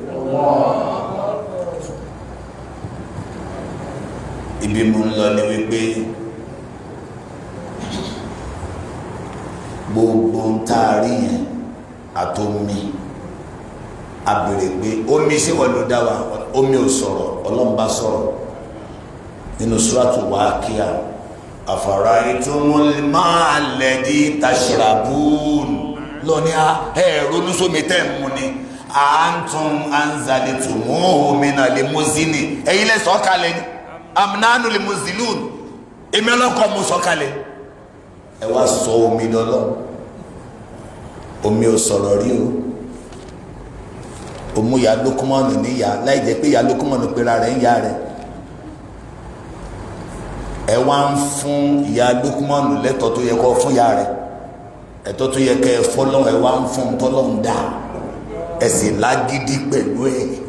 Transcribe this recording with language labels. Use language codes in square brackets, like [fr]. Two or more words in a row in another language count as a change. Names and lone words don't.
[yo] ibi mo ń lọ ni wípé gbogbo ń tá a rí yẹn àtomi a béèrè pé omi ṣé wọ́n ló dá wa omi ò sọ̀rọ̀ Ọlọ́run bá sọ̀rọ̀ nínú Suratul Waqi'a [ar] أفرأيتم الماء الذي تشربون [yo] lọ́ní ronú sómi tẹ́ ń mu ni [ar] أنتم أنزلتموه من المزن [yo] ẹ̀yin lẹ sọ̀ kalẹ̀ ni [ar] أم نحن المنزلون [yo] èmi ọlọ́kọ̀ mo sọ̀ kalẹ̀ ẹ wá sọ omi lọ́lọ́ omi ò sọ̀rọ̀ rí o òmù ya Lókùmánù níyà láì jẹ́ pé ya Lókùmánù pera rẹ̀ ń ya rẹ̀ ẹ wá ń fún ìyá Lókùmánù lẹ́tọ̀ tó yẹ kọ́ fún ya rẹ̀ ẹ̀tọ́ tó yẹ kẹ́ ẹ fọ́lọ́hún ẹ wá ń fún tọ́lọ́hún dá ẹ sì lágídí pẹ̀lú ẹ̀